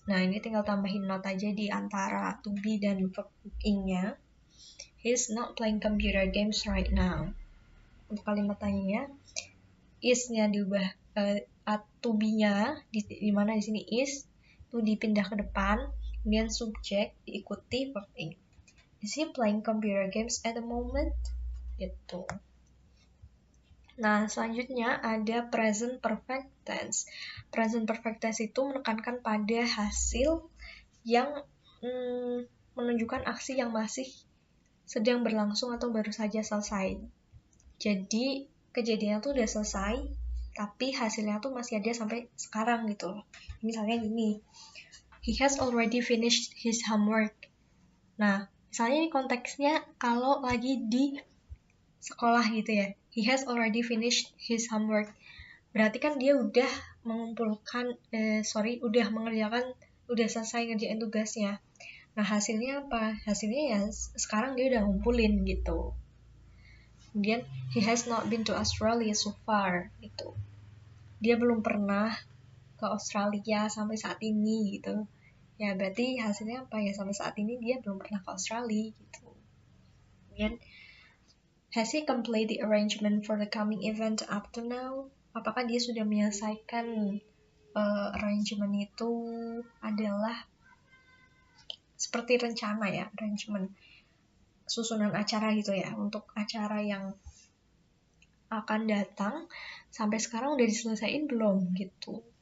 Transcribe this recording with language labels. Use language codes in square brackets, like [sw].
[id] Nah, ini tinggal tambahin not aja di antara to be dan verb ing-nya. [en] He is not playing computer games right now. [id] Untuk kalimat tanya is-nya diubah to be-nya di mana di sini is itu dipindah ke depan, kemudian subjek diikuti verb ing. [en] Is he playing computer games at the moment? [id] Gitu. Nah, selanjutnya ada present perfect tense. Present perfect tense itu menekankan pada hasil yang menunjukkan aksi yang masih sedang berlangsung atau baru saja selesai. Jadi, kejadiannya tuh udah selesai, tapi hasilnya tuh masih ada sampai sekarang gitu. Misalnya gini, [en] he has already finished his homework. [id] Nah, misalnya ini konteksnya kalau lagi di sekolah gitu ya, [en] he has already finished his homework. [id] Berarti kan dia udah mengumpulkan, udah mengerjakan, udah selesai ngerjain tugasnya. Nah, hasilnya apa? Hasilnya ya sekarang dia udah ngumpulin gitu. Kemudian, [en] he has not been to Australia so far [id] gitu. Dia belum pernah ke Australia sampai saat ini gitu. Ya berarti hasilnya apa ya, sampai saat ini dia belum pernah ke Australia gitu. Kemudian, [en] has he completed the arrangement for the coming event up to now? [id] Apakah dia sudah menyelesaikan arrangement itu adalah seperti rencana ya, arrangement susunan acara gitu ya, untuk acara yang akan datang sampai sekarang udah diselesaiin belum gitu.